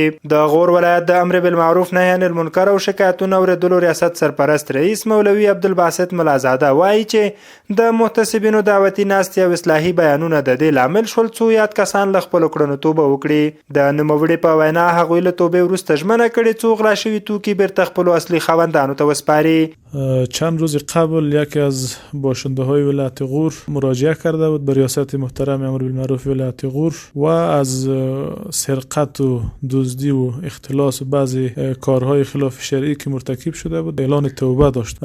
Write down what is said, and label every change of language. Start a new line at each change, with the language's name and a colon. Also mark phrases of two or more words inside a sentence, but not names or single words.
Pashto: د غور ولایت د امر بالمعروف نهی عن المنکر او شکایتونو اوریدلو ریاست سرپرست رئیس مولوي عبدالباسط ملازاده وایي چې د محتسبینو دعوتي ناستې او اصلاحي بیانونه د دې لامل شول څو یاد کسان له خپلو کړنو توبه وکړي. د نوموړي په وینا هغوی له توبې وروسته ژمنه کړې څو غلا شوي توکي بیرته خپلو اصلي خاوندانو ته وسپاري.
Persian: چند روز قبل یکی از باشنده های ولایت غور مراجعه کرده بود به ریاست محترم امر بالمعروف ولایت غور و از سرقت و دزدی و اختلاس و بعضی کارهای خلاف شرعی که مرتکب شده بود اعلان توبه داشت.